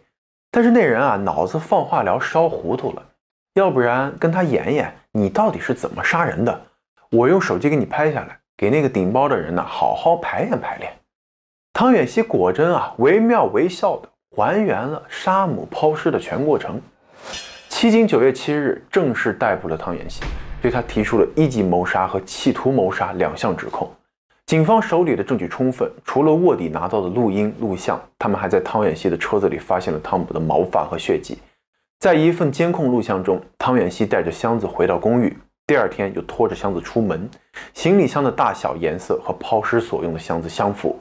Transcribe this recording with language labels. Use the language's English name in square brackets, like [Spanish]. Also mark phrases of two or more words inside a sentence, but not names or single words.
[Chinese] 但是那人腦子放化療燒糊塗了，要不然跟他演演你到底是怎麼殺人的，我用手機給你拍下來，給那個頂包的人好好排練排練。湯遠熙果真惟妙惟肖的還原了殺母拋屍的全過程。迄今9月7日正式逮捕了湯遠熙，對他提出了1級謀殺和企圖謀殺2項指控。警方手里的证据充分，除了卧底拿到的录音录像，他们还在汤远熙的车子里发现了汤姆的毛发和血迹。在一份监控录像中，汤远熙带着箱子回到公寓，第二天又拖着箱子出门，行李箱的大小、颜色和抛尸所用的箱子相符。